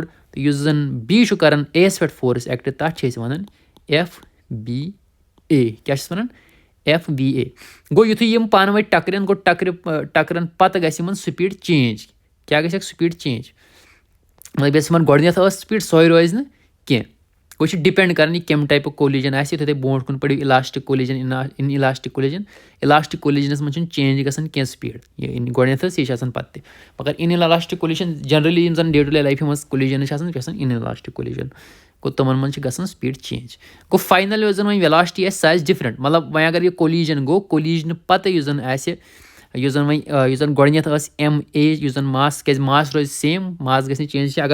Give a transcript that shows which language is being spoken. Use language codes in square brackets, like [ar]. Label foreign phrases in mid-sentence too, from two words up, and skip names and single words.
[ks] تہٕ یُس زن B چھُ کران A یس پٮ۪ٹھ [en] force act, [ks] تتھ چھِ أسۍ ونان FBA. کیاہ چھِس ونان, FBA. گوٚو یِتھُے یِم پانہٕ ؤنۍ ٹکرن, گوٚو ٹکرن پتہٕ گژھِ یِمن [en] speed change. [ks] کیاہ گژھٮ۪کھ [en] speed change, [ks] مطلب یۄس یِمن گۄڈنیٚتھ ٲس سپیٖڈ سۄے روزِ نہٕ کینٛہہ. گوٚو یہِ چھُ ڈِپینڈ کران یہِ کمہِ ٹایپُک کولیجن آسہِ. یِتھُے تُہۍ برونٛٹھ کُن پٔرِو [en] elastic collision, inelastic collisions [ks] منٛز چھُنہٕ چینج گژھان کینٛہہ سپیٖڈ, یہِ گۄڈنیٚتھ ٲس یہِ چھِ آسان پتہٕ تہِ. مگر [en] inelastic collision generally [ks] یِم زن [en] day to day life [ks] منٛز کولیجنز چھِ آسان, یہِ چھِ آسان [en] inelastic collision. [ks] گوٚو تِمن منٛز چھِ گژھان [en] speed change. [ks] گوٚو فاینل یۄس زن وۄنۍ ویلاسٹی آسہِ سۄ آسہِ ڈِفرنٹ. مطلب وۄنۍ اگر یہِ کولیجن گوٚو, کولیجنہٕ پتہٕ یُس زن آسہِ, یُس زن گۄڈنیٚتھ ٲس MA, یُس زن ماس, کیازِ ماس روزِ سیم, ماس گژھِ نہٕ چینج کینٛہہ.